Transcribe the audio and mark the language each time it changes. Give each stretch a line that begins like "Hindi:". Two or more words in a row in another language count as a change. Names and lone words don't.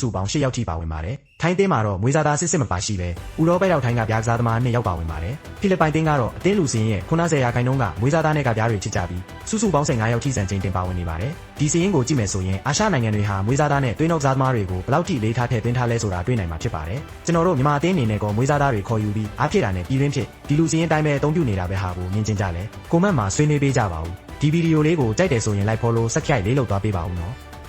Burmese: စုပေါင်း8ယောက်ထိပါဝင်ပါတယ်။ထိုင်းအသင်းမှာတော့မွေးစားသားစစ်မပါရှိပဲဥရောပရောက်ထိုင်းကပြားကစားသမား2ယောက်ပါဝင်ပါတယ်။ဖိလစ်ပိုင်အသင်းကတော့အသင်းလူစင်းရဲ့90%ကမွေးစားသားနဲ့ကပြားတွေချစ်ကြပြီးစုပေါင်း15ယောက်ထိစံချိန်တင်ပါဝင်နေပါတယ်။ဒီစင်းရင်ကိုကြည့်မယ်ဆိုရင်အာရှနိုင်ငံတွေဟာမွေးစားသားနဲ့သွေးနှောကစားသမားတွေကိုဘယ်လောက်ထိလေးထားထည့်သွင်းထားလဲဆိုတာတွေ့နိုင်မှာဖြစ်ပါတယ်။ကျွန်တော်တို့မြန်မာအသင်းအနေနဲ့ကမွေးစားသားတွေခေါ်ယူပြီးအားဖြစ်တာနဲ့ပြည်တွင်းဖြစ်ဒီလူစင်းရင်တိုင်းပဲအသုံးပြုနေတာပဲဟာကိုမြင်ကျင်ကြလဲ။ကွန်မန့်မှာဆွေးနွေးပေးကြပါဦး။ဒီဗီဒီယိုလေးကိုကြိုက်တယ်ဆိုရင်
English: like follow subscribe
Burmese: လေးလုပ်သွားပေးပါဦးနော်။